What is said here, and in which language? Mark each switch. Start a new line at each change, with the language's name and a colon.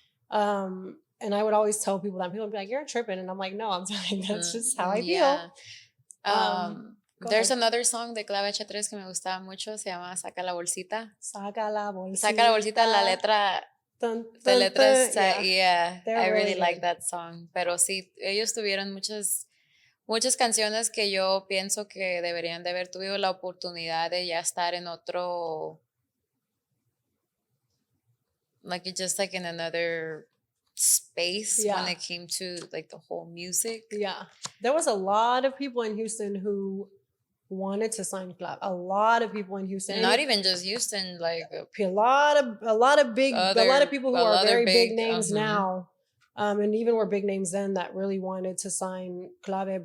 English: And I would always tell people that. People would be like, you're tripping. And I'm like, no, I'm telling you, that's just how I feel. There's another song
Spanish: de Clave H3 que me gustaba mucho, se llama Saca la bolsita. Saca la bolsita. Saca la bolsita, la letra...
English: The letras, I really like that song. Pero sí, ellos tuvieron muchas canciones que yo pienso que deberían de haber tenido la oportunidad de ya estar en otro, like just like in another space when it came to like the whole music. Yeah, there was a lot of people in Houston who wanted to sign Clave. A lot of people in Houston. Not even just Houston, like a lot of people who are very big names now, and even were big names then that really wanted to sign Clave.